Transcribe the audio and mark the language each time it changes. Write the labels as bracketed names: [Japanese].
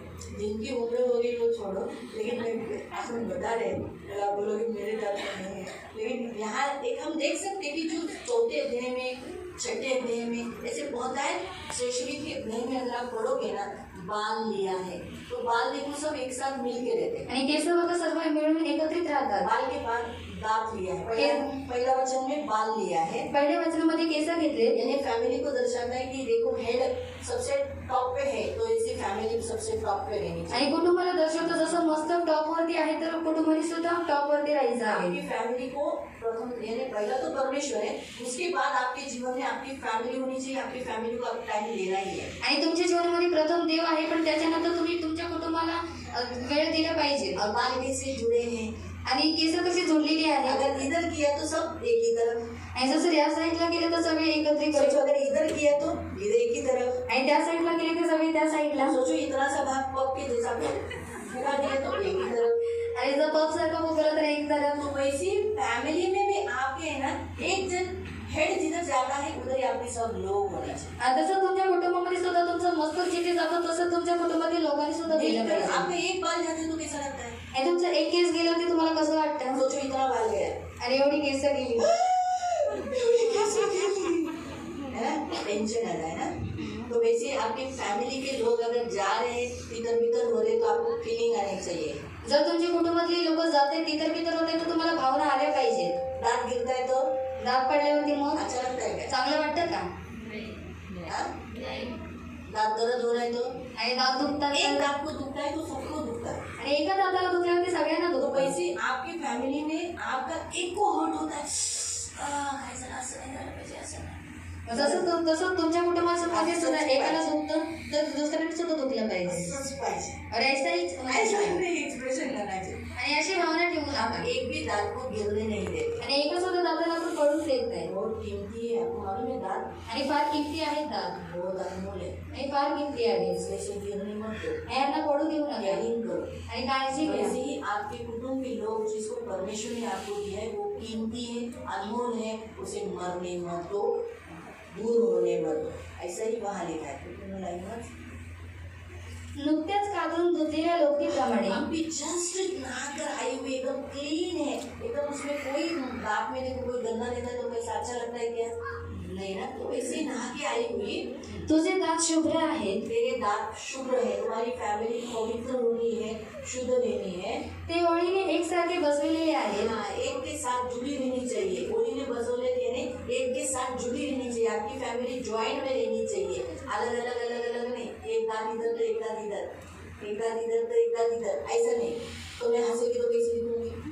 [Hindi] जिनकी उम्र हो गई वो छोड़ो, लेकिन मैं आपको बता रहे हैं, आप बोलोगे मेरे दांत नहीं है, लेकिन यहाँ एक हम देख सकते हैं कि जो चौथे अध्याय में, छठे अध्याय में ऐसे बहुत है। श्रेष्ठ के अध्याय में अगर आप पढ़ोगे ना, बाल लिया है तो बाल देखो सब एक साथ मिल के रहते हैं। [Marathi] आणि केस बघा सर्व मिळून एकत्रित राहतात। [Hindi] बाल के बाद दांत लिया है। पहला वचन में बाल लिया है। [Marathi] पहिल्या वचनामध्ये केस घेतले, [Hindi] यानी फैमिली को दर्शाता है कि देखो हेड सबसे टॉप पे है, तो ऐसी फैमिली सबसे टॉप पे रहनी चाहिए। [Marathi] आणि कुटुंबाला दर्शवतो जसं मस्तक टॉप वरती आहे तर कुटुंबाने सुद्धा टॉप वरती राहायचं आहे। [Hindi] आपकी फैमिली को प्रथम यानी पहला तो परमेश्वर है, उसके बाद आपके जीवन में आपकी फैमिली होनी चाहिए। आपकी फैमिली को आप टाइम देना ही है। [Marathi] आणि तुमच्या जीवनामध्ये प्रथम देव आहे, पण त्याच्यानंतर तुम्ही तुमच्या कुटुंबाला वेळ दिला पाहिजे। [Hindi] और बाल कैसे जुड़े हैं, [Marathi] आणि केस कशी जोडलेली आहे, [Hindi] अगर इधर किया तो सब एक ही तरफ, [Marathi] आणि जसं या साईडला गेलं तर सगळे एकत्रित [Hindi] सोचो [Marathi] करतो, [Hindi] अगर इधर किया तो इधर एक ही तरफ, [Marathi] आणि त्या साईडला गेले तर सगळे त्या साईडला। [Hindi] सोचो इतना सा भाग पग के जैसा फैला दिया तो एक ही तरफ। [Marathi] आणि जर पग सारखं उभं तर एक तरफ। [Hindi] तो वैसी फैमिली में भी आपके है ना, एक जन हेड जिधर जाता है उधर ही आपके सब लोग होने चाहिए। [Marathi] आणि तसं तुमच्या कुटुंबामध्ये सुद्धा तुमचं मस्तक जिथे जातं तसं तुमच्या कुटुंबातील लोकांनी सुद्धा गेलं पाहिजे। [Hindi] आपका एक बाल जाते तो कैसा लगता है? [Marathi] आणि तुमचं एक केस गेलं ते तुम्हाला कसं वाटतं? [Hindi] सोचो इतना बाल गया [Marathi] आणि एवढी केस गेली, [Hindi] है ना, टेंशन आता है ना। तो वैसे आपकी फैमिली के लोग अगर जा रहे हैं इधर बिधर हो रहे तो आपको फीलिंग आनी चाहिए। [Marathi] जर तुमच्या कुटुंबातली लोक जाते तितर बितर होते तर तुम्हाला भावना आल्या पाहिजेत। [Hindi] दांत गिरता है तो [Marathi] दात पडल्यावरती मग [Hindi] अच्छा लगता है क्या? [Marathi] चांगलं वाटतं का? [Hindi] हाँ? दांत दर्द हो रहा है तो [Marathi] आणि दात दुखतात [Hindi] एक [Marathi] तर- [Hindi] दांत को दुखता है तो सबको दुखता है। [Marathi] आणि एका दाताला दुखल्यावरती सगळ्यांना [Hindi] तो [Marathi] दुखतं। [Hindi] वैसे आपकी फैमिली में आपका एक को हर्ट होता है, ऐसा [Marathi] असं नाही झालं पाहिजे, असं नाही। तसं तुमच्या कुटुंबामध्ये सुद्धा एकाला दुखतं तर दुसऱ्याने सुद्धा दुखलं पाहिजे। असंच पाहिजे, [Hindi] और ऐसा ऐसा नहीं एक्सप्रेशन करना चाहिए। [Marathi] आणि अशी भावना ठेवून [Hindi] आप [Marathi] आपण [Hindi] एक भी दांत को गिरने नहीं देते। [Marathi] आणि एका सुद्धा दाताला आपण पडून देत नाही। [Hindi] बहुत कीमती है, आपको मालूम है दांत [Marathi] आणि फार किमती आहेत दात, [Hindi] बहुत अनमोल है, [Marathi] आणि फार किमती आहेत। [Hindi] इसलिए गिरने मत दो, [Marathi] यांना पडू देऊ नका [Hindi] केयरिंग करो। [Marathi] आणि काळजी घ्या। [Hindi] वैसे ही आपके कुटुंब के लोग जिसको परमेश्वर ने आपको दिया है वो कीमती है, अनमोल है, उसे मरने मत दो, दूर होने मत दो। ऐसा ही वहाँ लिखा है। कुटुंब लाइन में [Marathi] नुकत्याच काढून धुतलेल्या लोकीप्रमाणे [Hindi] अभी जस्ट नहाकर आई हुई एकदम क्लीन है, एकदम उसमें कोई दांत में देखो कोई गंदा नहीं था तो कैसा अच्छा लगता है क्या? नहीं ना। तो वैसे नहा के आई हुई, [Marathi] तुझे दात शुभ्र आहेत, [Hindi] तेरे दांत शुभ्र है, तुम्हारी फैमिली पवित्र होनी है, शुद्ध रहनी है। [Marathi] ते ओळीने एकसारखे बसविलेले आहेत। [Hindi] हाँ, एक के साथ जुड़ी रहनी चाहिए। ओली ने बसोले यानी एक के साथ जुड़ी रहनी चाहिए। आपकी फैमिली ज्वाइंट में रहनी चाहिए, अलग अलग अलग अलग नहीं। एक दांत इधर तो एक दांत इधर, एक दांत इधर तो एक दांत इधर, ऐसा नहीं। तो मैं हंसेगी तो कैसे दिखूंगी?